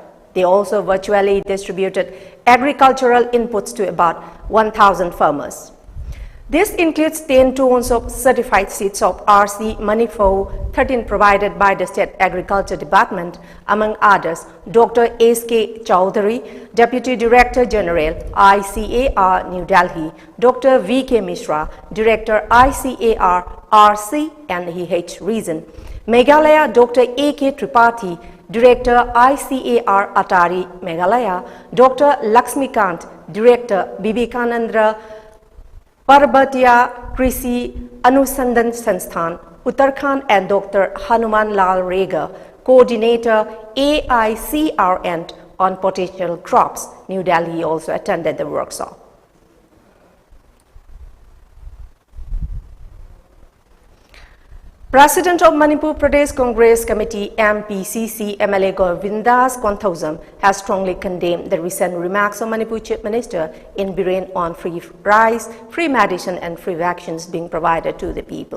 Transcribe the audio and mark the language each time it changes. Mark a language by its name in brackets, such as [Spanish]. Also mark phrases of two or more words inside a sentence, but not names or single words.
[English] They also virtually distributed agricultural inputs to about 1,000 farmers. This includes 10 tons of certified seeds of RC MAMI 13 provided by the State Agriculture Department, among others, Dr. S.K. Chowdhury, Deputy Director General, ICAR New Delhi, Dr. V.K. Mishra, Director ICAR RC and EH Region, Meghalaya, Dr. A.K. Tripathi, Director ICAR Atari Meghalaya, Dr. Laxmikant, Director Vivekananda Parbatia Krishi Anusandan Sansthan, Uttarakhand, and Dr. Hanuman Lal Rega, Coordinator AICRN on potential crops. New Delhi also attended the workshop. President of Manipur Pradesh Congress Committee MPCC MLA Govindas Konthausam has strongly condemned the recent remarks of Manipur Chief Minister in Biren on free rice, free medicine and free vaccines being provided to the people.